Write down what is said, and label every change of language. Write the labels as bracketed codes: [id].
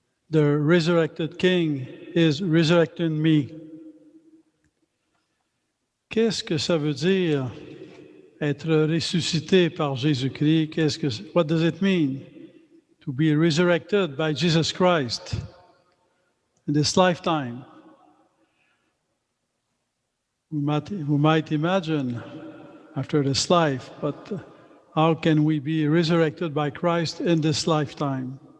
[en] The resurrected King is resurrecting me. [fr] Qu'est-ce que ça veut dire être ressuscité par Jésus-Christ? [en] What does it mean to be resurrected by Jesus Christ in this lifetime? We might imagine after this life, but how can we be resurrected by Christ in this lifetime?